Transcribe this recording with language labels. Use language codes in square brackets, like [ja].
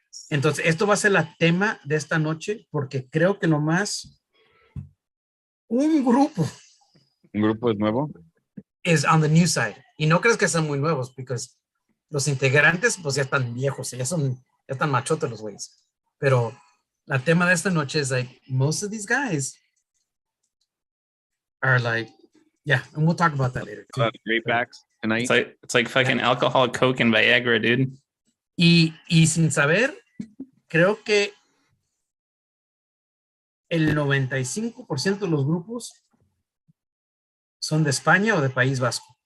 [es] Entonces, esto va a ser la tema de esta noche porque creo que nomás un grupo es nuevo. [en] is on the new side. [es] Y no crees que son muy nuevos, porque los integrantes pues ya están viejos, ya están machotes los güeyes. Pero la tema de esta noche es [en] like, most of these guys are like, yeah, and we'll talk about that later. Great backs tonight. It's like fucking alcohol, coke, and Viagra, dude. [es] Y sin saber, creo que el 95% de los grupos son de España o de País Vasco.